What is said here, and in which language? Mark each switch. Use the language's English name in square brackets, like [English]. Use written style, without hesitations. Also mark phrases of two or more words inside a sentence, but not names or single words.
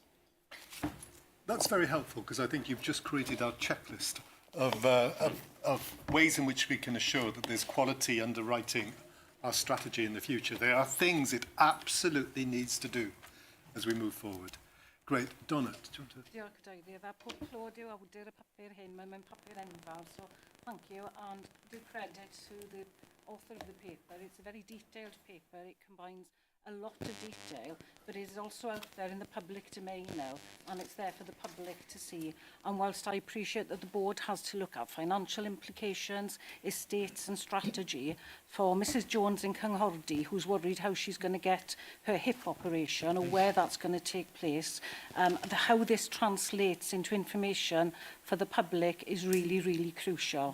[English] That's very helpful, because I think you've just created our checklist of ways in which we can assure that there's quality underwriting our strategy in the future. There are things it absolutely needs to do as we move forward. Great. Donna, do you want to... [Welsh] Diolch, David. A pob clod yw awdur y papur hyn, mae'n papur enfawr, [English] so thank you, and do credit to the author of the paper. It's a very detailed paper. It combines a lot of detail, but it is also out there in the public domain now, and it's there for the public to see. And whilst I appreciate that the board has to look at financial implications, estates and strategy, for Mrs Jones in Cynghordy, who's worried how she's going to get her hip operation or where that's going to take place, how this translates into information for the public is really, really crucial.